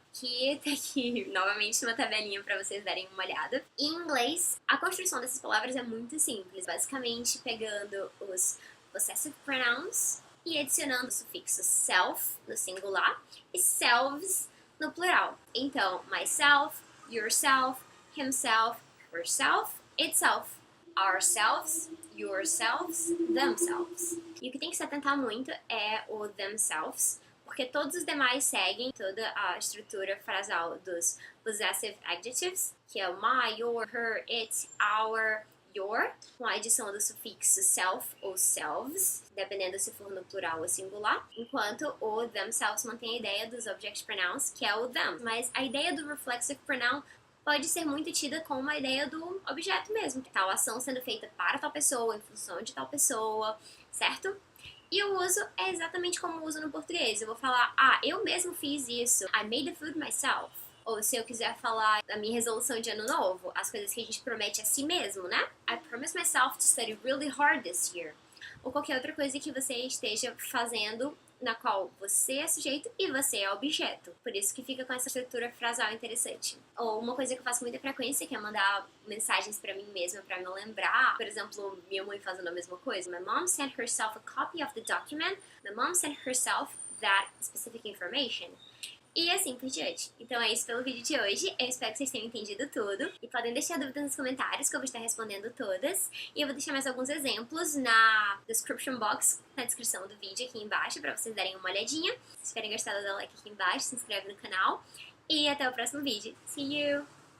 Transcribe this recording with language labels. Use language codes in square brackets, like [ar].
[pt] Que tá aqui, novamente, uma tabelinha para vocês darem uma olhada. Em inglês, a construção dessas palavras é muito simples, basicamente pegando os Possessive Pronouns e adicionando o sufixo self no singular e selves no plural. [en] Então, myself, yourself, himself, herself, itself, ourselves, yourselves, themselves. [pt] E o que tem que se atentar muito é o themselves, porque todos os demais seguem toda a estrutura frasal dos Possessive Adjectives, que é o my, your, her, it, our, your, com a adição do sufixo self ou selves, dependendo se for no plural ou singular, enquanto o themselves mantém a ideia dos Object Pronouns, que é o them. Mas a ideia do Reflexive Pronoun pode ser muito tida como uma ideia do objeto mesmo, tal ação sendo feita para tal pessoa, em função de tal pessoa, certo? E o uso é exatamente como o uso no português. Eu vou falar, eu mesmo fiz isso, [en] I made the food myself. [pt] Ou se eu quiser falar da minha resolução de ano novo, as coisas que a gente promete a si mesmo, né? [en] I promised myself to study really hard this year. [pt] Ou qualquer outra coisa que você esteja fazendo na qual você é sujeito e você é objeto. Por isso que fica com essa estrutura frasal interessante. Ou uma coisa que eu faço com muita frequência, que é mandar mensagens pra mim mesma pra me lembrar. Por exemplo, minha mãe fazendo a mesma coisa. [en] My mom sent herself a copy of the document. My mom sent herself that specific information. [pt] E assim por diante. Então é isso pelo vídeo de hoje. Eu espero que vocês tenham entendido tudo. E podem deixar dúvidas nos comentários, que eu vou estar respondendo todas. E eu vou deixar mais alguns exemplos na description box, na descrição do vídeo aqui embaixo, pra vocês darem uma olhadinha. Se vocês tiverem gostado, dá like aqui embaixo, se inscreve no canal. E até o próximo vídeo. [en] See you!